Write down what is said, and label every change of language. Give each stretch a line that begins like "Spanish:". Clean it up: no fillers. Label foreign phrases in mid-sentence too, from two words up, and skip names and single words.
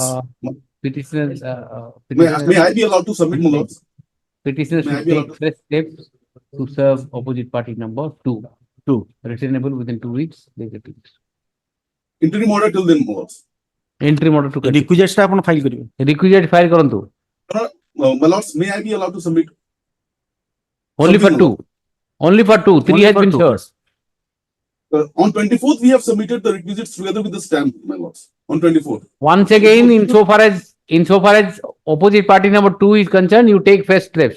English: Petitioners. may I be allowed to submit, my lords? Petitioners May I should be allowed take press tape to serve opposite party number 2. Returnable within 2 weeks. They get it. Interim order till then, my lords. Interim order to
Odia: Requisites ଟା ଆପଣ file କରିବେ. Requisite file କରନ୍ତୁ.
English: My lords, may I be allowed to submit? Only for 2. Only for 2. 3 has been served. On 24th, we have submitted the requisites together with the stamp, my lords. On 24th. Once again, insofar as opposite party number 2 is concerned, you take first steps.